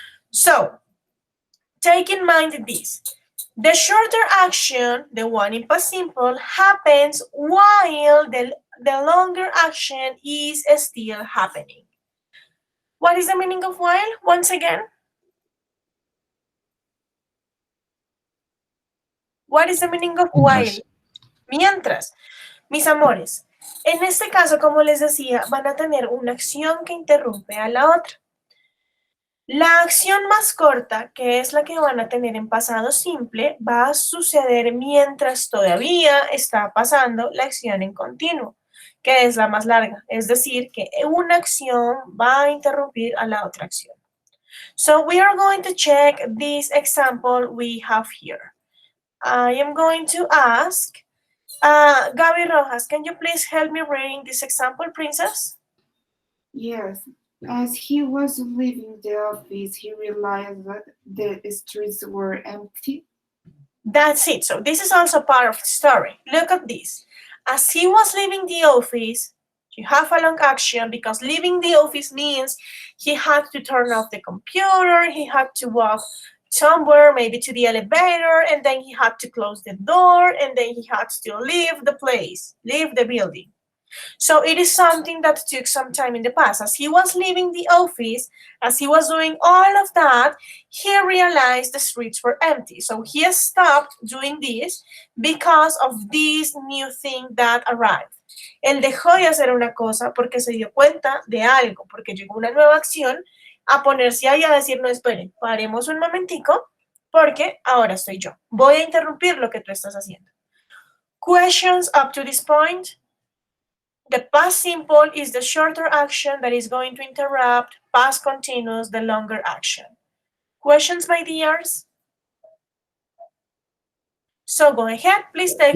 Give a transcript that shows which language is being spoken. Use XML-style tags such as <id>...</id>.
<en>So take in mind this. The shorter action, the one in past simple, happens while the longer action is still happening. What is the meaning of while? Once again. What is the meaning of while?</en> <es>Mientras. Mientras. Mis amores, en este caso, como les decía, van a tener una acción que interrumpe a la otra. La acción más corta, que es la que van a tener en pasado simple, va a suceder mientras todavía está pasando la acción en continuo, que es la más larga. Es decir, que una acción va a interrumpir a la otra acción.</es> <en>So we are going to check this example we have here. I am going to ask, Gaby Rojas, can you please help me reading this example, princess? Yes. As he was leaving the office, he realized that the streets were empty. That's it. So this is also part of the story. Look at this. As he was leaving the office, You have a long action because leaving the office means he had to turn off the computer, he had to walk somewhere, maybe to the elevator, and then he had to close the door, and then he had to leave the place, leave the building. So it is something that took some time in the past. As he was leaving the office, as he was doing all of that, he realized the streets were empty. So he stopped doing this because of this new thing that arrived.</en> <es>Él dejó de hacer una cosa porque se dio cuenta de algo, porque llegó una nueva acción a ponerse ahí a decir, no, esperen, paremos un momentico, porque ahora estoy yo. Voy a interrumpir lo que tú estás haciendo.</es> <en>Questions up to this point? The past simple is the shorter action that is going to interrupt past continuous, the longer action. Questions, my dears? So go ahead, please take</en>